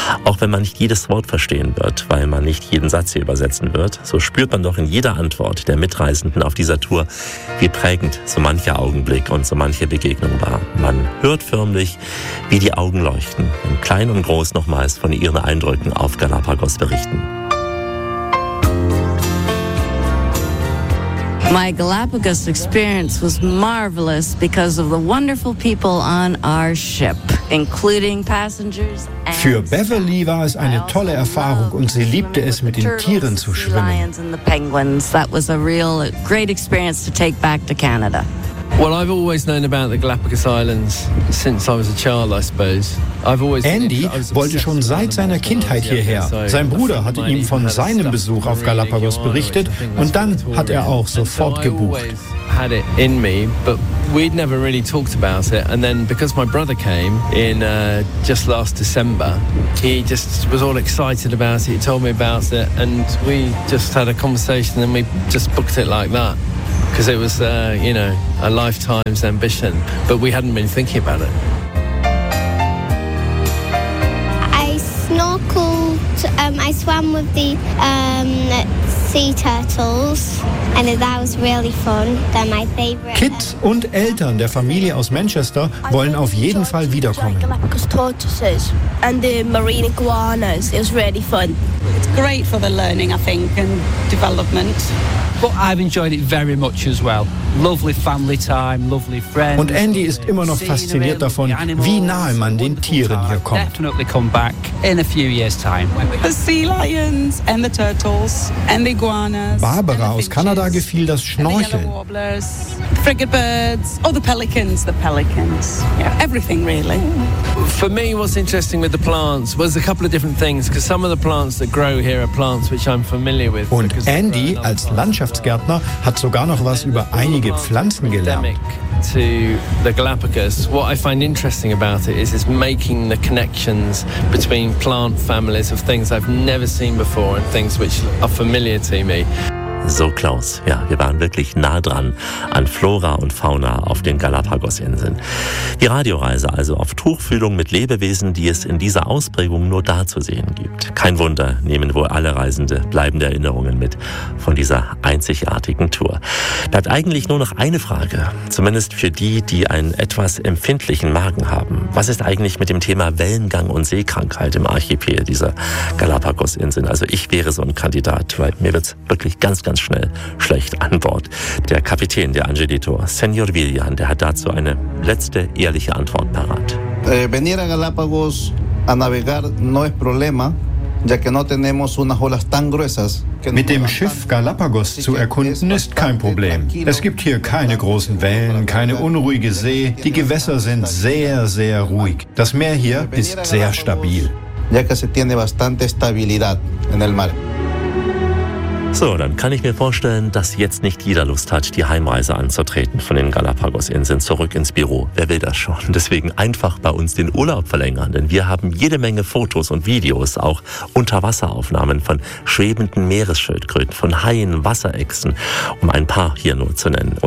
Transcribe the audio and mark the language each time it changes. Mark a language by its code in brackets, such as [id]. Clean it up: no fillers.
[de] Auch wenn man nicht jedes Wort verstehen wird, weil man nicht jeden Satz hier übersetzen wird, so spürt man doch in jeder Antwort der Mitreisenden auf dieser Tour, wie prägend so mancher Augenblick und so manche Begegnung war. Man hört förmlich, wie die Augen leuchten, im Kleinen und Groß nochmals von ihren Eindrücken auf Galapagos berichten. [en] My Galapagos experience was marvelous because of the wonderful people on our ship, including passengers. [de] Für Beverly war es eine tolle Erfahrung und sie liebte es, mit den Tieren zu schwimmen. [en] That was a real great experience to take back to Canada. Well, I've always known about the Galapagos Islands since I was a child, I suppose. [de] Andy wollte schon seit seiner Kindheit hierher. Sein Bruder hatte ihm von seinem Besuch auf Galapagos berichtet und dann hat er auch sofort gebucht. [en] Had it in me, but we'd never really talked about it. And then, because my brother came in just last December, he just was all excited about it. He told me about it, and we just had a conversation, and we just booked it like that, because it was, you know, a lifetime's ambition. But we hadn't been thinking about it. I swam with the sea turtles. And that was really fun. They're my favorite. [de] Kids und Eltern der Familie aus Manchester wollen auf jeden Fall wiederkommen. [en] Galapagos tortoises and the marine iguanas. It was really fun. It's great for the learning, I think, and development. But I've enjoyed it very much as well. Lovely family time, lovely friends. [de] Und Andy ist immer noch fasziniert davon, wie nahe man den Tieren hier kommt. [en] Definitely come back in a few years time. The sea lions and the turtles and the iguanas. [de] Barbara aus Kanada gefiel das Schnorcheln. [en] The frigate birds or the pelicans. Yeah, everything really. For me, what's interesting with the plants was a couple of different things, because some of the plants that grow here are plants which I'm familiar with. [de] Und Andy als Landschaftsgärtner hat sogar noch was über einige Pflanzen gelernt. [en] To the Galapagos, what I find interesting about it is making the connections between plant families of things I've never seen before and things which are familiar to me. [de] So Klaus, ja, wir waren wirklich nah dran an Flora und Fauna auf den Galapagos-Inseln. Die Radioreise also auf Tuchfühlung mit Lebewesen, die es in dieser Ausprägung nur da zu sehen gibt. Kein Wunder, nehmen wohl alle Reisende bleibende Erinnerungen mit von dieser einzigartigen Tour. Bleibt eigentlich nur noch eine Frage, zumindest für die, die einen etwas empfindlichen Magen haben. Was ist eigentlich mit dem Thema Wellengang und Seekrankheit im Archipel dieser Galapagos-Inseln? Also ich wäre so ein Kandidat, weil mir wird's wirklich ganz schnell schlecht an Bord. Der Kapitän der Angelito, Senor Villan, der hat dazu eine letzte ehrliche Antwort parat. [es] Venir a Galapagos a navegar no es problema. [de] Mit dem Schiff Galapagos zu erkunden ist kein Problem. Es gibt hier keine großen Wellen, keine unruhige See. Die Gewässer sind sehr, sehr ruhig. Das Meer hier ist sehr stabil. [es] Ya que se tiene bastante estabilidad en el mar. [de] So, dann kann ich mir vorstellen, dass jetzt nicht jeder Lust hat, die Heimreise anzutreten von den Galapagos-Inseln zurück ins Büro. Wer will das schon? Deswegen einfach bei uns den Urlaub verlängern, denn wir haben jede Menge Fotos und Videos, auch Unterwasseraufnahmen von schwebenden Meeresschildkröten, von Haien, Wasserechsen, um ein paar hier nur zu nennen.